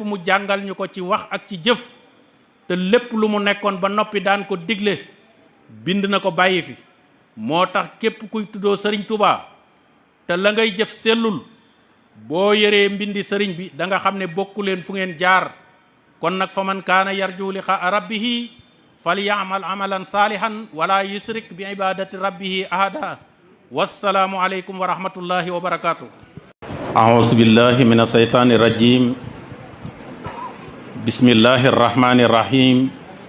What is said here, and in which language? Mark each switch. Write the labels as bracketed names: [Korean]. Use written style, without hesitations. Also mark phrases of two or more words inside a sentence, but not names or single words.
[Wolof] mu jàngal ñu ko ci wax ak ci jëf te lépp lu mu nekkoon ba noppi daan ko digle bind na ko bàyyi fi moo tax képp kuy tuddoo sëriñ Touba te la ngay jëf sellul boo yëree mbindi sëriñ bi da nga xam ne bokku leen fu ngeen jaar kon nag [Arabic] فمن كان يرجو لقاء ربه فليعمل عملا صالحا ولا يشرك بعبادة ربه أحدا والسلام عليكم ورحمة الله وبركاته. أعوذ بالله من الشيطان الرجيم بسم الله الرحمن الرحيم